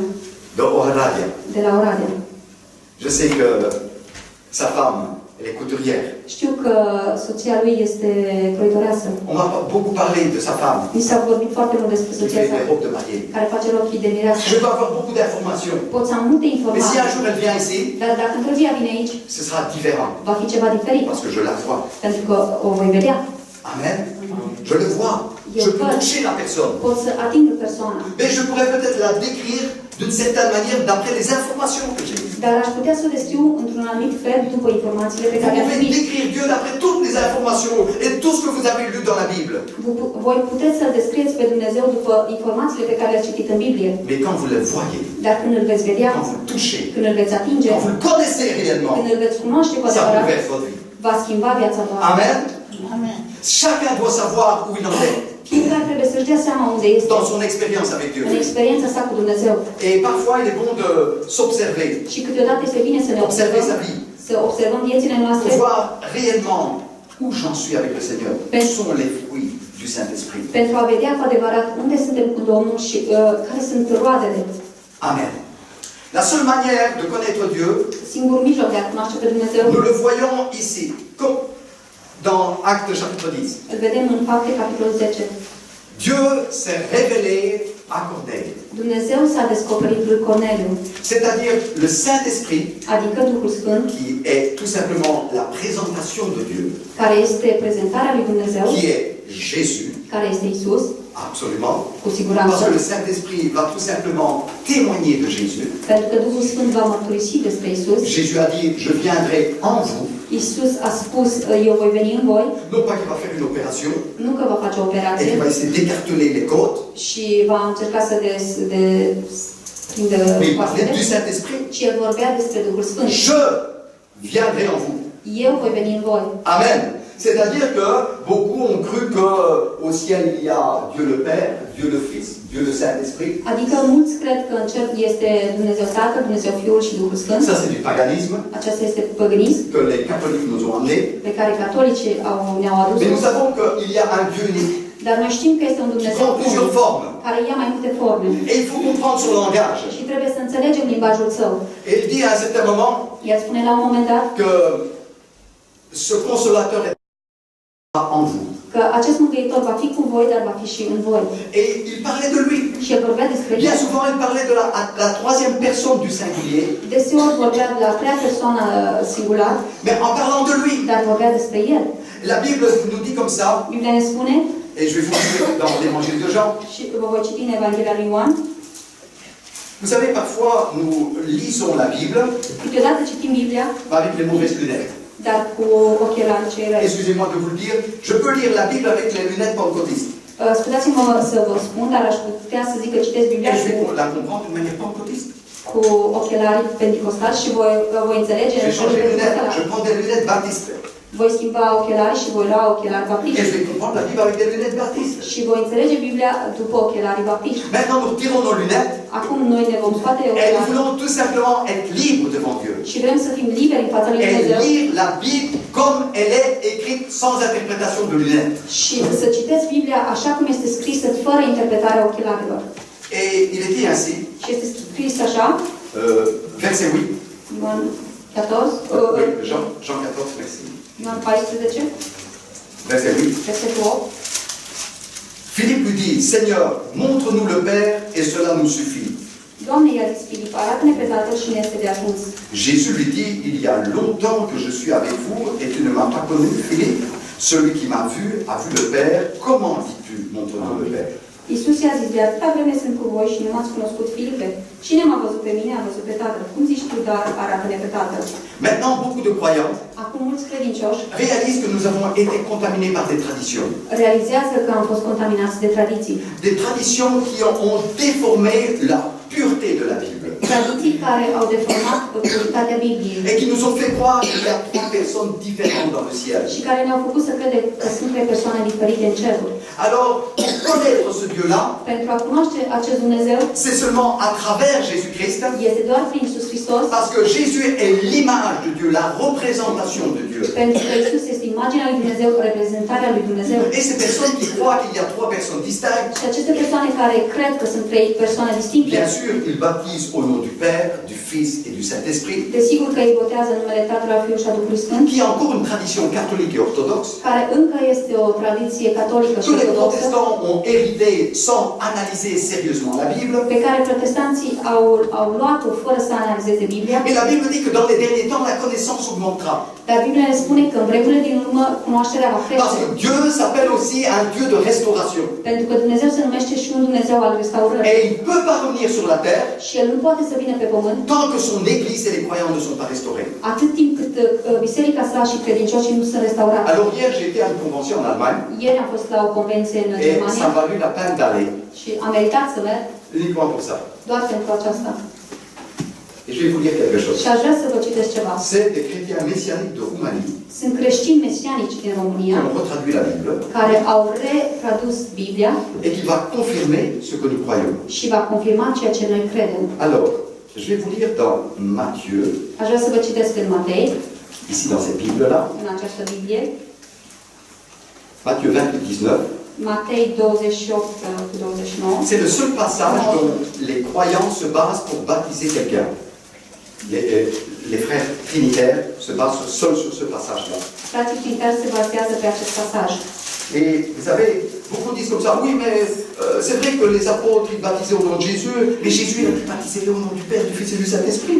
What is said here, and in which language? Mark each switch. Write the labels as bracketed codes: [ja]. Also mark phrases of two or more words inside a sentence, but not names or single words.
[fr] de Oradea. [ro] de la Oradea. [fr] Je sais que sa femme, elle est couturière. [ro] Știu că soția lui este croitoreasă. [fr] On m'a beaucoup parlé de sa femme, [ro] Mi s-a vorbit foarte mult despre [fr] qui [ro] soția [fr] fait [ro] sa, [fr] des robes de mariée. [ro] care face rochii de mireasă. [fr] Je peux avoir beaucoup d'informations. [ro] Pot să am multe [fr] Mais si un [ro] informații, [fr] jour elle vient ici, [ro] dar dacă într-o zi ea vine aici, [fr] ce sera différent. [ro] va fi ceva diferit, [fr] Parce que je la vois. [ro] pentru că o voi vedea. [fr] Amen. Je le vois. Je peux toucher la personne. [ro] Pot să ating persoana. [fr] Mais je pourrais peut-être la décrire d'une certaine manière d'après les informations que j'ai. [ro] Dar aș putea să o descriu într-un anumit fel după informațiile pe [fr] Vous [ro] care le-am [fr] pouvez [ro] primit. [fr] décrire Dieu d'après toutes les informations et tout ce que vous avez lu dans la Bible. [ro] Voi puteți să-L descrieți pe Dumnezeu după informațiile pe care le-ați citit în Biblie. [fr] Mais quand vous le voyez, [ro] Dar când îl veți vedea, [fr] quand vous le touchez, [ro] când îl veți atinge, [fr] quand vous le connaissez réellement, [ro] când îl veți cunoaște cu [fr] ça [ro] adevărat, [fr] bouleverse votre vie. [ro] va schimba viața voastră. [fr] Amen. [ro] Amen. [fr] Chacun doit savoir où il en est [ro] Fiecare trebuie să-și dea seama unde este [fr] dans son expérience avec Dieu. [ro] în experiența sa cu Dumnezeu. [fr] Et parfois, il est bon de s'observer, [ro] Și câteodată este bine să ne [fr] observer sa [ro] observăm, [fr] vie, [ro] să observăm viețile noastre, [fr] pour voir réellement où j'en suis avec le Seigneur. Quels sont les fruits du Saint-Esprit. [ro] pentru a vedea cu adevărat unde suntem cu Domnul și care sunt roadele. Amen. [fr] La seule manière de connaître Dieu, [ro] Singurul mijloc de a cunoaște pe Dumnezeu, [fr] nous le voyons ici, comme dans Actes chapitre 10. [ro] îl vedem în Fapte, capitolul 10. [fr] Dieu s'est révélé à Corneille, [ro] Dumnezeu s-a descoperit lui Corneliu, [fr] c'est-à-dire le Saint-Esprit, [ro] adică Duhul Sfânt, [fr] qui est tout simplement la présentation de Dieu, [ro] care este prezentarea lui Dumnezeu, [fr] qui est Jésus, [ro] care este Isus, [fr] absolument, [ro] cu [fr] parce [ro] siguranță, [fr] que le Saint-Esprit va tout simplement témoigner de Jésus. [ro] pentru că Duhul Sfânt va mărturisi despre Isus. [fr] Jésus a dit, je viendrai en vous, [ro] Isus a spus, eu voi veni în voi, [fr] non pas qu'il va faire une opération, [ro] nu că va face o [fr] et [ro] operație [fr] qu'il va essayer d'écarteler les côtes, [ro] și va încerca să prindă [fr] mais il parlait [ro] coastele, [fr] du Saint-Esprit. [ro] ci el vorbea despre Duhul Sfânt. [fr] Je viendrai en vous. [ro] Eu voi veni în voi. Amen. [fr] C'est-à-dire que beaucoup ont cru qu'au ciel il y a Dieu le Père, Dieu le Fils, Dieu le Saint-Esprit. [ro] Adică mulți cred că în cer este Dumnezeu Tatăl, Dumnezeu Fiul și Duhul Sfânt. [fr] Ça c'est du paganisme [ro] Aceasta este păgânism [fr] que les catholiques nous ont amené. [ro] pe care catolicii ne-au adus. [fr] Mais nous savons qu'il y a un Dieu unique [ro] Dar noi știm că este un [fr] qui [ro] Dumnezeu [fr] prend plusieurs [ro] unic, [fr] formes. [ro] care ia mai multe forme. [fr] Et il faut comprendre son langage. [ro] Și trebuie să înțelegem limbajul său. [fr] Et il dit à un certain moment [ro] El spune la un moment dat [fr] que ce consolateur est en vous. [ro] că acest mângâietor va fi cu voi, dar va fi și în voi. [fr] Et il parlait de lui. [ro] Și el vorbea despre [fr] Bien [ro] el. [fr] souvent, il parlait de la troisième personne du singulier, [ro] Deseori vorbea de la prea persoană singular, [fr] mais en parlant de lui. [ro] dar vorbea despre el. [fr] La Bible nous dit comme ça, [ro] Biblia ne spune, [fr] et je vais vous lire dans l'évangile de Jean. [ro] și vă voi citi în Evanghelia lui Ioan, [fr] Vous savez, parfois, nous lisons la Bible [ro] câteodată citim Biblia, [fr] avec les mauvaises lunettes. [ro] dar cu ochelari cei răi. [fr] Excusez-moi de vous le dire, je peux lire la Bible avec les lunettes pentecôtistes. [ro] Scuzați-mă să vă spun, dar aș putea să zic că citesc Biblia [fr] Et je vais la comprendre d'une manière pentecôtiste. [ro] cu ochelari pentecostali și voi înțelege [fr] Je [ro] în [fr] vais changer [ro] felul [fr] les lunettes, je [ro] pentecostal. [fr] prends des lunettes baptistes. [ro] Voi schimba ochelari și voi lua ochelari [fr] Et [ro] baptiști. [fr] je vais comprendre la Bible avec des lunettes baptistes. [ro] Și voi înțelege Biblia după ochelarii baptiști. [fr] Maintenant, nous retirons nos lunettes [ro] Acum noi ne vom scoate [fr] et nous [ro] ochelari [fr] voulons tout simplement être libres devant Dieu. [ro] și vrem să fim liberi în fața lui [fr] Et [ro] Dumnezeu [fr] lire la Bible comme elle est écrite sans interprétation de lunettes. [ro] și să citeți Biblia așa cum este scrisă, fără interpretarea ochelarilor. [fr] Et il était ainsi, [ro] Și este scris așa, [fr] verset 8. [ro] Ioan, 14, [fr] Oui, Jean 14, merci. [ro] Ioan 14, [fr] Verset 8. [ro] versetul 8. [fr] Philippe lui dit, Seigneur, montre-nous le Père et cela nous suffit. [ro] Doamne, i-a zis Filip, arată-ne pe Tatăl și ne este de ajuns. [fr] Jésus lui dit, il y a longtemps que je suis avec vous et tu ne m'as pas connu, Philippe. Celui qui m'a vu a vu le Père. Comment dis-tu, montre-nous le Père? [ro] Iisus i-a zis, de atâta vreme sunt cu voi și nu m-ați cunoscut, Filipe. Cine m-a văzut pe mine, a văzut pe Tatăl. Cum zici tu, dar arată-ne pe Tatăl? [fr] Maintenant, beaucoup de croyants [ro] Acum mulți credincioși [fr] réalisent que nous avons été contaminés par des traditions. [ro] realizează că am fost contaminați de tradiții. [fr] Des traditions qui ont déformé la pureté de la Bible. [ro] Tradiții care au deformat puritatea Bibliei [fr] Et qui nous ont fait croire qu'il y a trois personnes différentes dans le ciel. [ro] și care ne-au făcut să credem că sunt trei persoane diferite în ceruri. [fr] Alors, pour connaître ce Dieu-là, [ro] Pentru a cunoaște acest Dumnezeu, [fr] c'est seulement à travers Jésus-Christ, [ro] este doar prin Iisus Hristos, [fr] parce que Jésus est l'image de Dieu, la représentation de Dieu. [ro] pentru că Iisus este imaginea lui Dumnezeu, reprezentarea lui Dumnezeu. [fr] Et ces personnes qui croient qu'il y a trois personnes distinctes, [ro] Și aceste persoane care cred că sunt trei persoane distincte, [fr] bien sûr, ils baptisent au nom du Père, du Fils et du Saint-Esprit, [ro] desigur că îi botează în numele Tatălui, a Fiului și a Duhului Sfânt, [fr] qui est encore une tradition catholique et orthodoxe. [ro] care încă este o tradiție catolică și [fr] Tous les [ro] ortodoxă, [fr] protestants ont hérité sans analyser sérieusement la Bible. [ro] pe care protestanții au luat-o fără să analizeze Biblia. [fr] Et la Bible dit que dans les derniers temps, la connaissance augmentera. [ro] Dar Biblia ne spune că în vremurile din urmă cunoașterea va [fr] Parce [ro] crește. [fr] que Dieu s'appelle aussi un Dieu de restauration. [ro] Pentru că Dumnezeu se numește și un Dumnezeu al restaurării. [fr] Et il ne peut pas revenir sur la terre [ro] Și El nu poate să vină pe pământ [fr] tant que son Église et les croyants ne sont pas restaurés. [ro] atât timp cât biserica sa și credincioșii nu sunt restaurați. [fr] Alors hier, j'ai été à une convention en Allemagne [ro] Ieri am fost la o convenție în [fr] et ça [ro] Germania [fr] m'a valu la peine d'aller, [ro] și am meritat să merg [fr] uniquement pour ça. [ro] doar pentru aceasta. [fr] Et je vais vous dire quelque chose. [ro] Și aș vrea să vă citesc ceva. [fr] C'est des chrétiens messianiques de Roumanie [ro] Sunt creștini mesianici din [fr] qui [ro] România [fr] ont retraduit la Bible [ro] care au retradus Biblia [fr] et qui va confirmer ce que nous croyons. [ro] și va confirma ceea ce noi credem. [fr] Alors, je vais vous lire dans Matthieu, [ro] Aș vrea să vă citesc în Matei, [fr] ici dans cette Bible-là, [ro] în această Biblie, [fr] Matthieu 28, 19. [ro] Matei 28 cu 29. [fr] C'est le seul passage dont les croyants se basent pour baptiser quelqu'un. Les frères trinitaires se basent seuls sur ce passage-là. [ro] Frații trinitari se bazează pe acest pasaj. [fr] Et vous savez, beaucoup disent comme ça, oui, mais c'est vrai que les apôtres, ils baptisaient au nom de Jésus, mais Jésus, il a dit baptiser au nom du Père, du Fils et du Saint-Esprit.